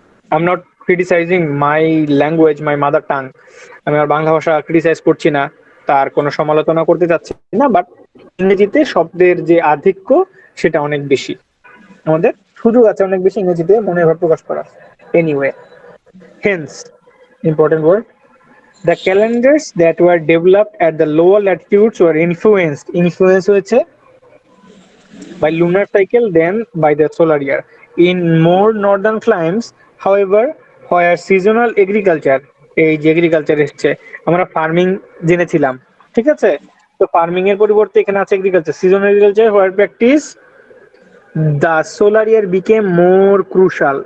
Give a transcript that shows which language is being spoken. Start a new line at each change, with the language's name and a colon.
English: I am not criticising my language, my mother tongue,
Bangla: আমি আর বাংলা ভাষা criticise করছি না, তার কোনো সমালোচনা করতে চাচ্ছি না, বাট ইংরেজিতে শব্দের যে আধিক্য সেটা অনেক বেশি, আমাদের সুযোগ আছে অনেক বেশি ইংরেজিতে মনের ভাব প্রকাশ করা।
English: anyway, hence important word, the calendars that were developed at the lower latitudes were influenced
Bangla: হয়েছে
English: by lunar cycle than by the solar year. In more northern climes, however, where seasonal agriculture,
Bangla: এই যে agriculture এসছে, আমরা farming জেনেছিলাম, ঠিক আছে? তো farming এর পরিবর্তে এখানে আছে agriculture, seasonal agriculture,
English: Where practice the solar year became more crucial.